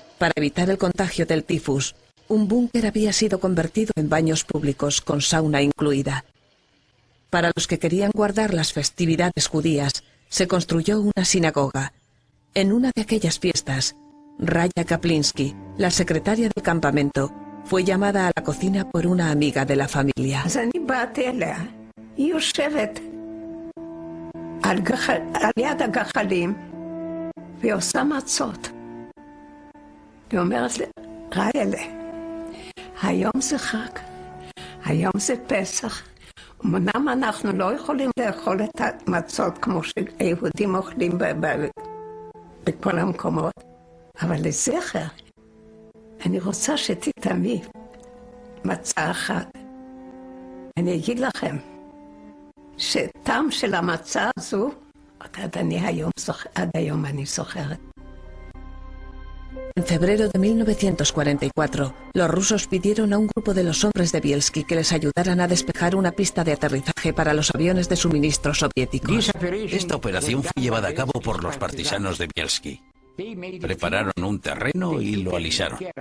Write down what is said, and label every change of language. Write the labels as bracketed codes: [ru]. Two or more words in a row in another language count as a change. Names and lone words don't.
[es] Para evitar el contagio del tifus, un búnker había sido convertido en baños públicos con sauna incluida. Para los que querían guardar las festividades judías, se construyó una sinagoga. En una de aquellas fiestas, Raya Kaplinsky, la secretaria del campamento, fue llamada a la cocina por una amiga de la familia. [he] היא יושבת על יד הגחלים והיא עושה מצות. היא אומרת לי, ריילה, היום זה חג, היום זה פסח. אמנם אנחנו לא יכולים לאכול את המצות כמו שיהודים אוכלים בכל המקומות, אבל לזכר, אני רוצה שתטעמי מצה אחת. אני אגיד לכם, שטעם של המצה הזו, עד היום אני זוכרת. [es] En febrero de 1944, los rusos pidieron a un grupo de los hombres de Bielski que les ayudaran a despejar una pista de aterrizaje para los aviones de suministro soviéticos. Esta operación fue llevada a cabo por los partisanos de Bielski. Prepararon un terreno y lo alisaron.